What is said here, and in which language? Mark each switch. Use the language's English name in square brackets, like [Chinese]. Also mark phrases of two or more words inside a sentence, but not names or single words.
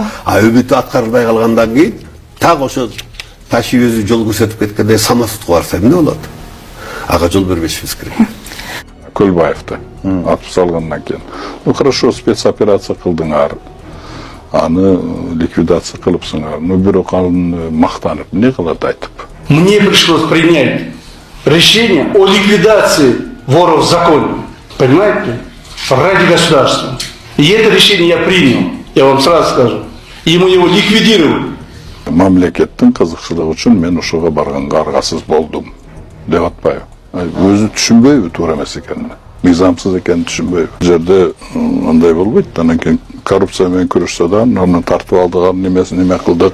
[Kyrgyz] Үмүтү аткарылбай калгандан кийин так ошо Ташиев өзү жол көрсөтүп кеткендей самосудка барса эмне болот? Ага жол бербешибиз керек. Көлбаевди атып салгандан кийин. [Russian] Хорошо спецоперация [Kyrgyz] кылдыңар. Аны ликвидация кылыпсыңар. Бирок аны мактанып эмне кылат айтып. [Russian] Мне пришлось принять решение о ликвидации воров в законе. Понимаете? Ради государства. И это решение я принял. Я вам сразу скажу. И мы его ликвидируем. [Kyrgyz] Мамлекеттин кызыкчылыгы үчүн мен ушуга барганга аргасыз болдум деп атпайбы. Өзү түшүнбөйбү туура эмес экенин. Мыйзамсыз экенин түшүнбөйбү. Бул жерде андай болбойт. Анан кийин коррупция менен күрөшсө да, аны тартып алдыган немесин эме кылдык.